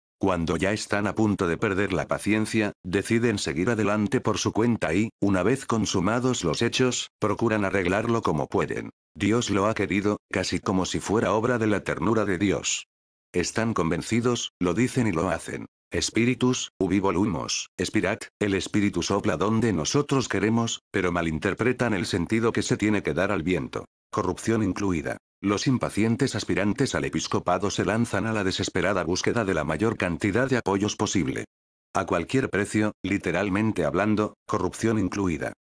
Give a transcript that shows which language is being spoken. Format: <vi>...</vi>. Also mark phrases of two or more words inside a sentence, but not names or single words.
<es>Cuando ya están a punto de perder la paciencia, deciden seguir adelante por su cuenta y, una vez consumados los hechos, procuran arreglarlo como pueden. Dios lo ha querido, casi como si fuera obra de la ternura de Dios. Están convencidos, lo dicen y lo hacen.</es> <la>Spiritus, ubi volumos, spirat,</la> <es>el espíritu sopla donde nosotros queremos, pero malinterpretan el sentido que se tiene que dar al viento. Corrupción incluida. Los impacientes aspirantes al episcopado se lanzan a la desesperada búsqueda de la mayor cantidad de apoyos posible. A cualquier precio, literalmente hablando, corrupción incluida.</es>